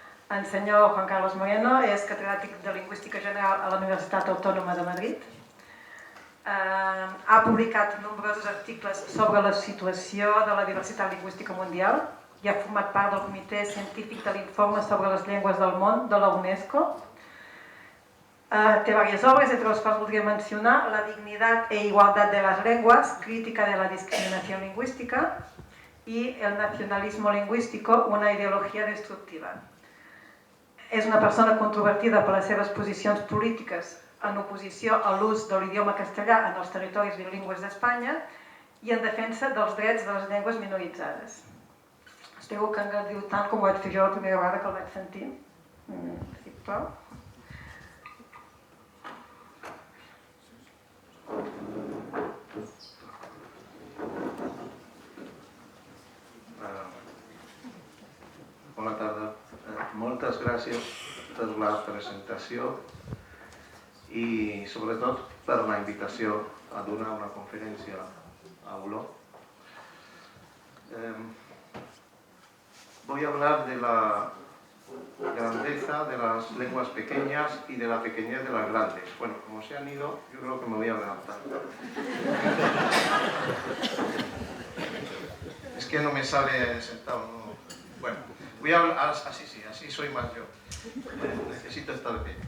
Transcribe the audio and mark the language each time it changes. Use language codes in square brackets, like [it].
[ca] El senyor Juan Carlos Moreno és catedràtic de Lingüística General a la Universitat Autònoma de Madrid. Ha publicat nombrosos articles sobre la situació de la diversitat lingüística mundial i ha format part del Comitè Científic de l'Informe sobre les Llengües del Món de la UNESCO. Té diverses obres, entre les quals voldria mencionar [es] La dignidad e igualdad de las lenguas, crítica de la discriminación lingüística, y El nacionalismo lingüístico, una ideología destructiva. [ca] És una persona controvertida per les seves posicions polítiques en oposició a l'ús de l'idioma castellà en els territoris bilingües d'Espanya i en defensa dels drets de les llengües minoritzades. Espero que engrandiu tant com ho vaig fer jo la primera vegada que el vaig sentir. Sisplau. Bona tarda. Moltes gràcies per la presentació i sobretot per la invitació a donar una conferència a Olot. [es] Voy a hablar de la grandeza de las lenguas pequeñas y de la pequeñez de las grandes. Bueno, como se han ido, yo creo que me voy a adelantar. Es que no me sale sentado, ¿no? Bueno, voy a hablar así soy más yo. Necesito estar de pie.